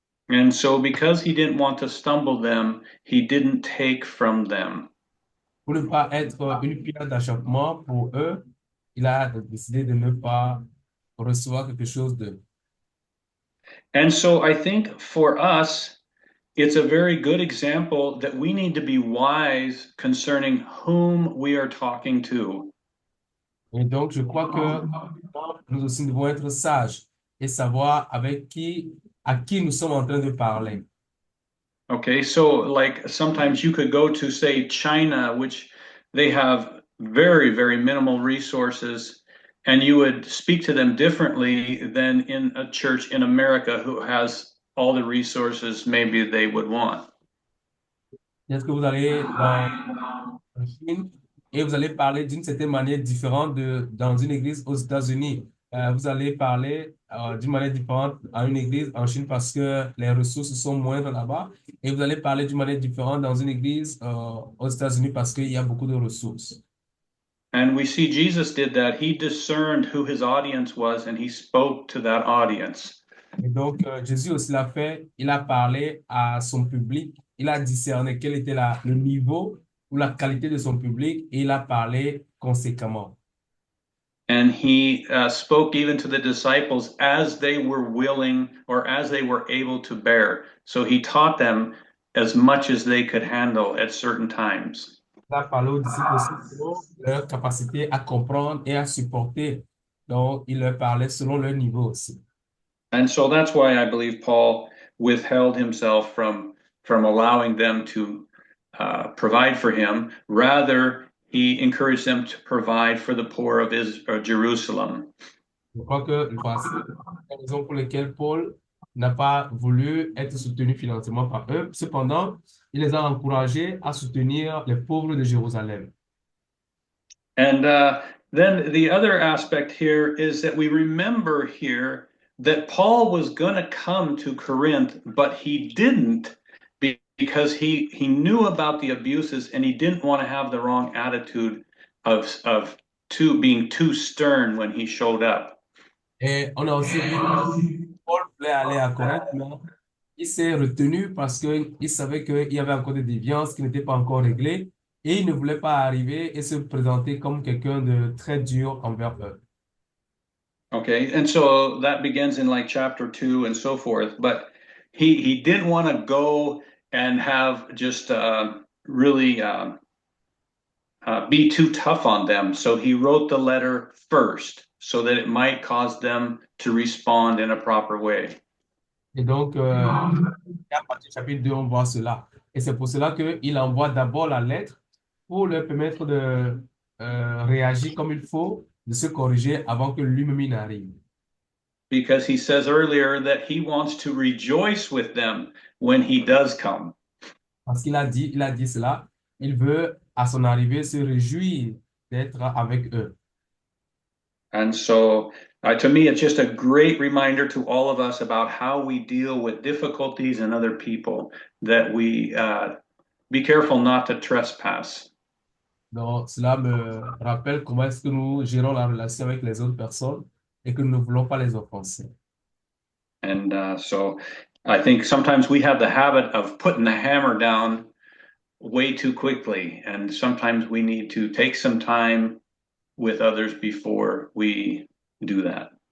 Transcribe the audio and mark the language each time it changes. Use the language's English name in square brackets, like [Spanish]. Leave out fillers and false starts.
[English] And so, because he didn't want to stumble them, he didn't take from them. [French] Pour ne pas être une pierre d'achoppement pour eux, il a décidé de ne pas recevoir quelque chose d'eux. [English] And so, I think for us, it's a very good example that we need to be wise concerning whom we are talking to. [French] Et donc, je crois que nous aussi devons être sages et savoir à qui nous sommes en train de parler. [English] Okay, so like sometimes you could go to, say, China, which they have very, very minimal resources, and you would speak to them differently than in a church in America who has all the resources maybe they would want. [French] Est-ce que vous allez dans la Chine et vous allez parler d'une certaine manière différente dans une église aux États-Unis? Vous allez parler d'une manière différente à une église en Chine parce que les ressources sont moindres là-bas. Et vous allez parler d'une manière différente dans une église aux États-Unis parce qu'il y a beaucoup de ressources. [English] And we see Jesus did that. He discerned who his audience was and he spoke to that audience. [French] Et donc, Jésus aussi l'a fait. Il a parlé à son public. Il a discerné quel était le niveau ou la qualité de son public et il a parlé conséquemment. [English] And he spoke even to the disciples as they were willing or as they were able to bear. So he taught them as much as they could handle at certain times. [French] Il a parlé aux disciples aussi selon leur capacité à comprendre et à supporter. Donc, il leur parlait selon leur niveau aussi. [English] And so that's why I believe Paul withheld himself from allowing them to provide for him. Rather, he encouraged them to provide for the poor of Jerusalem. [French] Je crois que voici la raison pour laquelle Paul n'a pas voulu être soutenu financièrement par eux. Cependant, il les a encouragés à soutenir les pauvres de Jérusalem. [English] And then the other aspect here is that we remember here that Paul was going to come to Corinth, but he didn't because he knew about the abuses and he didn't want to have the wrong attitude of being too stern when he showed up. [French] Et on a aussi vu que Paul voulait aller à Corinthe, mais il s'est retenu parce qu'il savait qu'il y avait encore des déviances qui n'étaient pas encore réglées et il ne voulait pas arriver et se présenter comme quelqu'un de très dur envers eux. [English] Okay, and so that begins in like chapter 2 and so forth. But he didn't want to go and have just really be too tough on them. So he wrote the letter first so that it might cause them to respond in a proper way. [French] Et donc, à partir du chapitre 2, on voit cela. Et c'est pour cela qu'il envoie d'abord la lettre pour leur permettre de réagir comme il faut, de se corriger avant que lui-même il n'arrive. [English] Because he says earlier that he wants to rejoice with them when he does come. [French] Parce il a dit cela, il veut à son arrivée se réjouir d'être avec eux. [English] And so, to me, it's just a great reminder to all of us about how we deal with difficulties and other people, that we be careful not to trespass. [French] Donc, cela me rappelle comment est-ce que nous gérons la relation avec les autres personnes et que nous ne voulons pas les offenser. [English] And so I think sometimes we have the habit of putting the hammer down way too quickly. And sometimes we need to take some time with others before we do that.